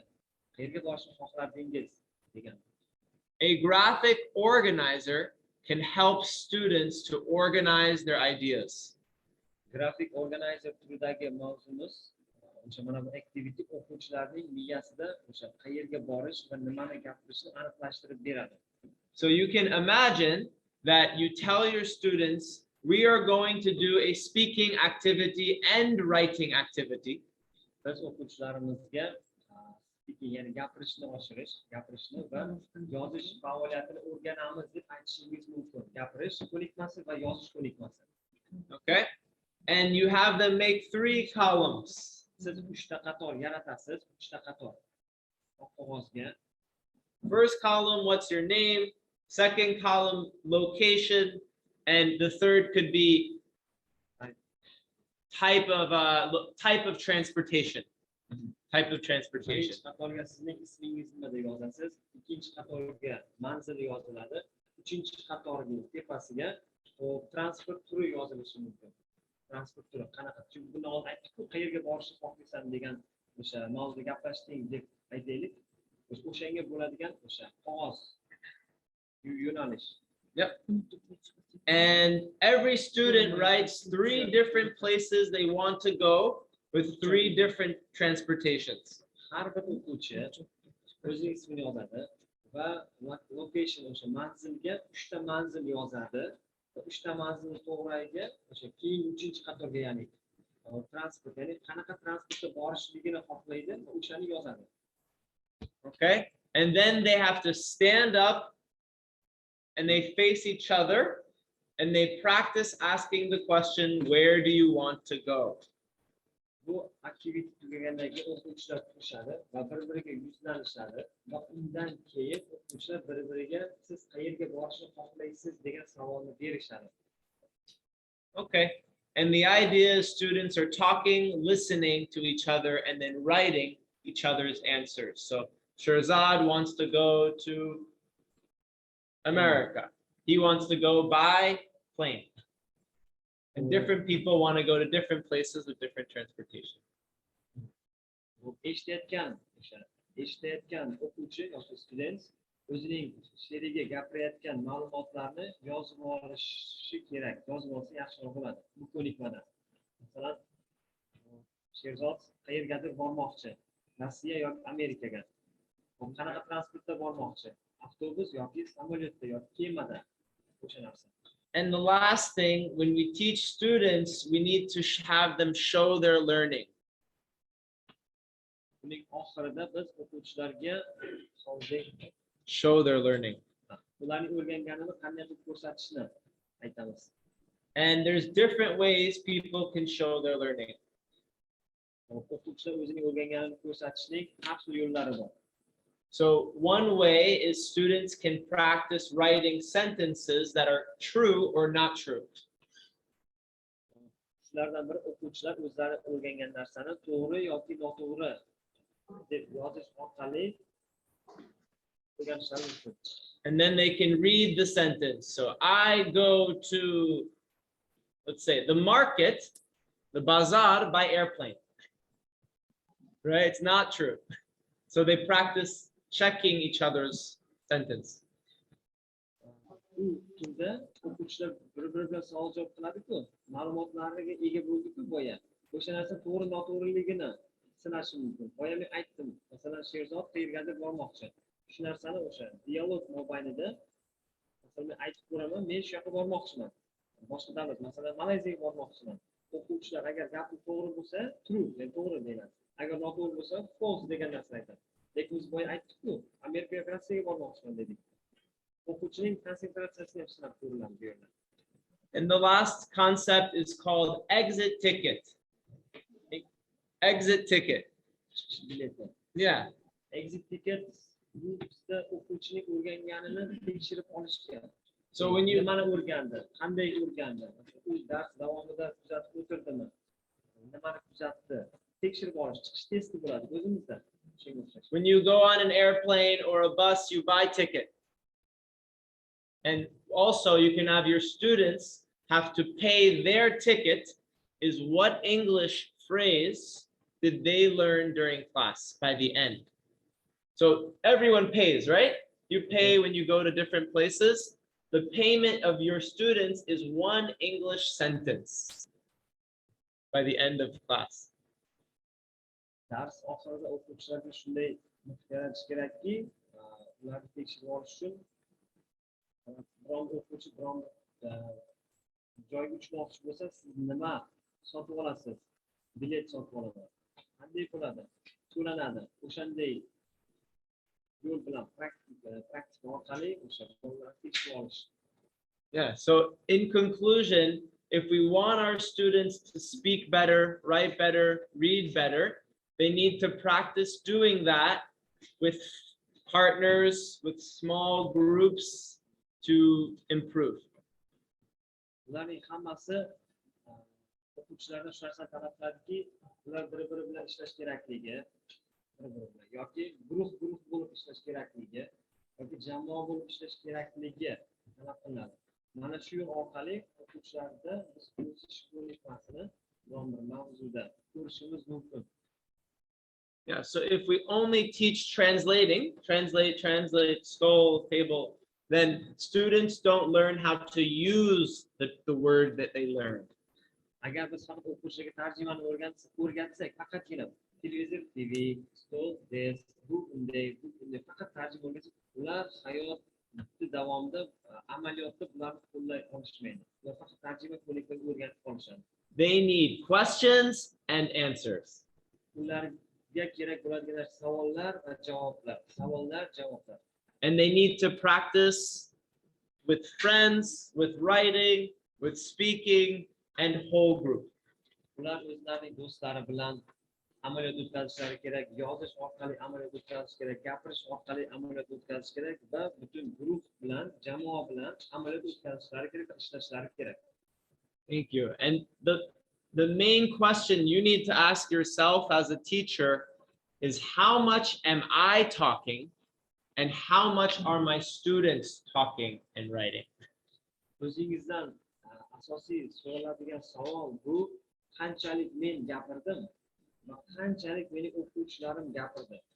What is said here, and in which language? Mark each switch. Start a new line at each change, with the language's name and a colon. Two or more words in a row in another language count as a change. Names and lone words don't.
Uzbek: Qayerga borishni xohlardingiz degan.
English: A graphic organizer can help students to organize their ideas. Graphic organizer
Uzbek: turidagi mavzumiz o'sha mana bu activity o'quvchilarning miyasida o'sha qayerga borish va nimani gapirishni aniqlashtirib beradi.
English: So you can imagine that you tell your students, we are going to do a speaking activity and writing activity.
Uzbek: Biz o'quvchilarimizga speaking, ya'ni gapirishni oshirish, gapirishni va yozish faoliyatini o'rganamiz deb aytishingiz mumkin. Gapirish ko'nikmasi va yozish ko'nikmasi.
English: Okay? And you have them make 3 columns.
Uzbek: Siz 3 ta qator yaratasiz, 3 ta qator qog'ozga.
English: First column, what's your name? Second column, location, and the third could be type of transportation. Type of transportation.
Uzbek: Birinchi qatorga sizning ismingiz nima deb yozasiz, ikkinchi qatorga manzil yoziladi, uchinchi qatorning tepasiga transport turi yozilishi mumkin. Transport turi qanaqa? Chunki buni oldin aytdik-ku, qayerga borishni xohlaysan degan o'sha mavzuda gaplashding deb aytaylik. O'shanga bo'ladigan o'sha qog'oz yo'nalish.
English: Yep. And every student writes 3 different places they want to go with 3 different transportations.
Uzbek: Har bir o'quvchi o'zining ismini yozadi va location o'sha manzilga 3 ta manzil yozadi va 3 ta manzilni to'g'riga o'sha keyin 3-chi qatorga, ya'ni transport, ya'ni qanaqa transportda borishligini xohlaydi va o'shani yozadi.
English: Okay? And then they have to stand up and they face each other and they practice asking the question, where do you want to go?
Uzbek: Bu aktivite tugagandan keyin o'quvchilar turishadi va bir-biriga yuzlanishadi va undan keyin o'quvchilar bir-biriga siz qayerga borishni xohlaysiz degan savolni berishadi.
English: Okay. And the idea is students are talking, listening to each other, and then writing each other's answers. So Shirzad wants to go to America. He wants to go by plane. And different people want to go to different places with different transportation.
Uzbek: Bu eshitayotgan o'quvchi yoki student o'zining she'riga gapirayotgan ma'lumotlarni yozib olishi kerak. Yozib olsa yaxshiroq bo'ladi. Bu ko'nikmadan. Masalan, Sherzod qayergadir bormoqchi. Rossiya yoki Amerikaga. Qanaqa transportda bormoqchi? Avtobus yoki samolyotda yoki kemada. O'sha narsa.
English: And the last thing, when we teach students, we need to have them show their learning.
Uzbek: Buning oxirida biz o'quvchilarga
English: Show their learning.
Uzbek: ularning o'rganganini qanday qilib ko'rsatishni aytamiz.
English: And there's different ways people can show their learning.
Uzbek: O'quvchilar o'zining o'rganganini ko'rsatishning har xil yo'llari bor.
English: So one way is students can practice writing sentences that are true or not true.
Uzbek: Shulardan biri o'quvchilar o'zlari o'rgangan narsani to'g'ri yoki noto'g'ri deb yozish orqali o'rganishlari mumkin.
English: And then they can read the sentence. So I go to, let's say, the market, the bazaar by airplane. Right? It's not true. So they practice checking each other's sentence.
Uzbek: Bu turda o'quvchilar bir-biri bilan savol javob qiladi-ku, ma'lumotlarga ega bo'ldi-ku boya. O'sha narsa to'g'ri noto'g'riligini sinashi mumkin. Boya men aytdim, masalan, Sherzod qayergadir bormoqchi. Shu narsani o'sha dialog mobaynida masalan men aytib ko'raman, men shu yoqqa bormoqchiman. Boshqa davlat, masalan, Malayziyaga bormoqchiman. O'quvchilar agar gapi to'g'ri bo'lsa, true, men to'g'ri deyman. Agar noto'g'ri bo'lsa, false degan narsa aytadi. Lekin biz boya aytdik-ku, Amerikaga, Rossiyaga bormoqchiman dedik. O'quvchining konsentratsiyasini ham sinab ko'riladi bu yerda.
English: And the last concept is called exit ticket. Exit ticket. Yeah. Exit ticket
Uzbek: bu bizda o'quvchining o'rganganini tekshirib olish kerak.
English: So when you
Uzbek: nimani o'rgandi, qanday o'rgandi, u dars davomida kuzatib o'tirdimi, nimani kuzatdi, tekshirib olish, chiqish testi bo'ladi o'zimizda.
English: When you go on an airplane or a bus, you buy ticket. And also you can have your students have to pay their ticket is what English phrase did they learn during class by the end. So everyone pays, right? You pay when you go to different places. The payment of your students is one English sentence by the end of class.
Uzbek: Dars oxirida o'quvchilarga shunday yaratish kerakki, ularni tekshirib olish uchun biron o'quvchi biron joyga uchmoqchi bo'lsa, siz nima sotib olasiz? Bilet sotib oladi. Qanday bo'ladi? To'lanadi. O'shanday yo'l bilan praktika orqali o'sha ularni tekshirib olish.
English: Yeah, so in conclusion, if we want our students to speak better, write better, read better, they need to practice doing that with partners, with small groups to improve.
Uzbek: Ularning hammasi o'quvchilardan shu narsani talab qiladiki, ular bir-biri bilan ishlash kerakligi, yoki guruh bo'lib ishlash kerakligi, yoki jamoa bo'lib ishlash kerakligi talab qilinadi. Mana shu yo'l orqali o'quvchilarda biz o'sish ko'nikmasini biron bir mavzuda ko'rishimiz mumkin.
English: Yeah, so if we only teach translating, translate, stole, table, then students don't learn how to use the word that they learned.
Uzbek: Agar biz faqat o'quvchilarga tarjimani o'rgatsak, faqatgina televizor, TV, stol, desk, bu unday faqat tarjima o'rgatsak, ular hayot davomida amaliyotda bularni qo'llay olishmaydi. Ular faqat tarjima ko'nikmaga o'rgatib qolishadi.
English: They need questions and answers.
Uzbek: Ularga kerak bo'ladigan savollar va javoblar, savollar, javoblar.
English: And they need to practice with friends, with writing, with speaking, and whole group.
Uzbek: Ular o'zlarining do'stlari bilan amaliyot o'tkazishlari kerak, yozish orqali amaliyot o'tkazish kerak, gapirish orqali amaliyot o'tkazish kerak va butun guruh bilan, jamoa bilan amaliyot o'tkazishlari kerak, ishlashlari kerak.
English: Thank you. And the main question you need to ask yourself as a teacher is how much am I talking and how much are my students talking and writing?
Uzbek: O'zingizdan asosiy so'raladigan savol bu qanchalik men gapirdim va qanchalik mening o'quvchilarim gapirdi.